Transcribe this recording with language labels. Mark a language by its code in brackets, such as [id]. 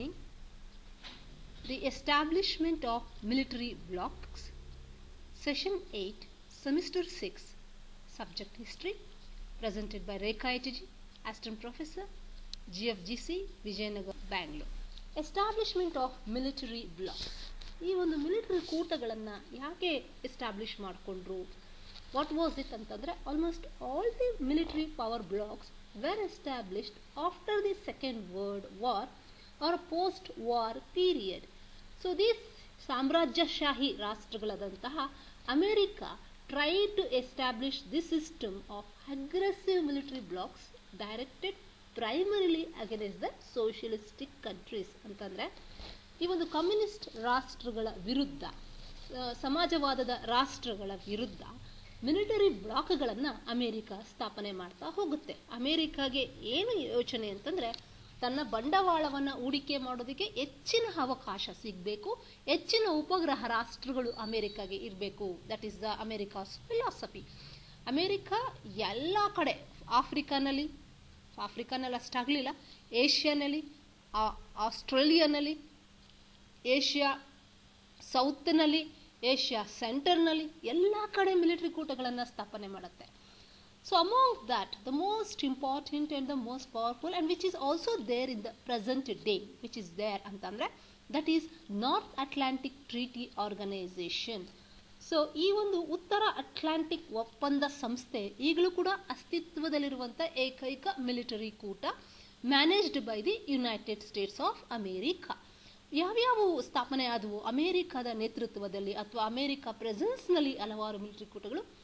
[en] The establishment of military blocks. Session 8, Semester 6, Subject History, presented by Rekha Etiji, Assistant Professor, GFGC, Vijayanagar, Bangalore. Establishment of military blocks. [kn] ಈ ಒಂದು military ಕೂಟಗಳನ್ನು ಯಾಕೆ establish ಮಾಡಿಕೊಂಡ್ರು, [en] What was it ಅಂತಂದರೆ, almost all the military power blocks were established after the second world war or post war period. So these [kn] ಸಾಮ್ರಾಜ್ಯಶಾಹಿ ರಾಷ್ಟ್ರಗಳಾದಂತಹ America [en] tried to establish this system of aggressive military blocks directed primarily against the socialistic countries. [kn] ಅಂತಂದರೆ ಈ ಒಂದು communist ರಾಷ್ಟ್ರಗಳ ವಿರುದ್ಧ, ಸಮಾಜವಾದದ ರಾಷ್ಟ್ರಗಳ ವಿರುದ್ಧ military ಬ್ಲಾಕ್ಗಳನ್ನು America ಸ್ಥಾಪನೆ ಮಾಡ್ತಾ ಹೋಗುತ್ತೆ. ಅಮೇರಿಕಾಗೆ ಏನು ಯೋಚನೆ ಅಂತಂದರೆ, ತನ್ನ ಬಂಡವಾಳವನ್ನು ಹೂಡಿಕೆ ಮಾಡೋದಕ್ಕೆ ಹೆಚ್ಚಿನ ಅವಕಾಶ ಸಿಗಬೇಕು, ಹೆಚ್ಚಿನ ಉಪಗ್ರಹ ರಾಷ್ಟ್ರಗಳು ಅಮೇರಿಕಾಗೆ ಇರಬೇಕು. [en] That is the America's philosophy. [kn] America ಎಲ್ಲ ಕಡೆ, ಆಫ್ರಿಕಾನಲ್ಲಿ ಅಷ್ಟಾಗಲಿಲ್ಲ, ಏಷ್ಯಾನಲ್ಲಿ, ಆಸ್ಟ್ರೇಲಿಯಾನಲ್ಲಿ, ಏಷ್ಯಾ ಸೌತ್ನಲ್ಲಿ, ಏಷ್ಯಾ ಸೆಂಟರ್ನಲ್ಲಿ ಎಲ್ಲ ಕಡೆ ಮಿಲಿಟರಿ ಕೂಟಗಳನ್ನು ಸ್ಥಾಪನೆ ಮಾಡುತ್ತೆ. [en] So among that, the most important and the most powerful, and which is also there in the present day, which is there antandre, that is North Atlantic Treaty Organization. [kn] So ಈ ಒಂದು ಉತ್ತರ Atlantic ಒಪ್ಪಂದ ಸಂಸ್ಥೆ ಈಗಲೂ ಕೂಡ ಅಸ್ತಿತ್ವದಲ್ಲಿರುವಂಥ ಏಕೈಕ military ಕೂಟ, [en] Managed by the United States of America. [kn] ಯಾವ್ಯಾವ ಸ್ಥಾಪನೆ ಆದವು ಅಮೇರಿಕಾದ ನೇತೃತ್ವದಲ್ಲಿ ಅಥವಾ ಅಮೇರಿಕಾ ಪ್ರೆಸೆನ್ಸ್ನಲ್ಲಿ ಹಲವಾರು ಮಿಲಿಟರಿ ಕೂಟಗಳು.